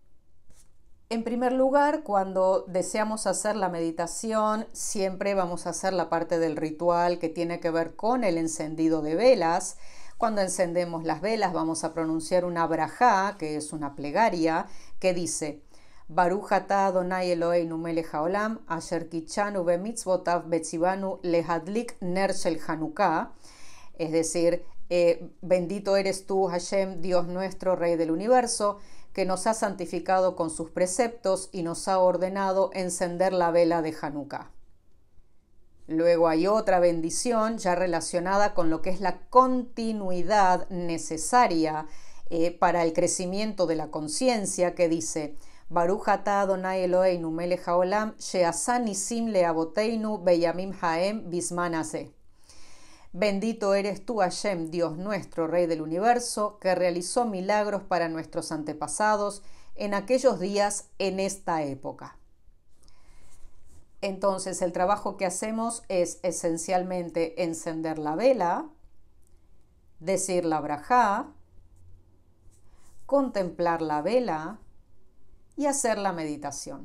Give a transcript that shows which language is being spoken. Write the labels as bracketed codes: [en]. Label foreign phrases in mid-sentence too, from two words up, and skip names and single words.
[es] En primer lugar, cuando deseamos hacer la meditación, siempre vamos a hacer la parte del ritual que tiene que ver con el encendido de velas. Cuando encendemos las velas vamos a pronunciar una brajá, que es una plegaria, que dice [he] ברוך אתה אדוני אלוהינו מלך העולם אשר קדשנו במצוותיו וציוונו להדליק נר של חנוכה, [es] es decir, bendito eres tú, Hashem, Dios nuestro, Rey del universo, que nos ha santificado con sus preceptos y nos ha ordenado encender la vela de Hanukkah. Luego hay otra bendición ya relacionada con lo que es la continuidad necesaria para el crecimiento de la conciencia, que dice [he] ברוך אתה אדוני אלוהינו מלך העולם שעשה נסים לאבותינו בימים ההם בזמן הזה. [es] Bendito eres tú, Hashem, Dios nuestro, Rey del universo, que realizó milagros para nuestros antepasados en aquellos días, en esta época. Entonces, el trabajo que hacemos es esencialmente encender la vela, decir la brajá, contemplar la vela y hacer la meditación.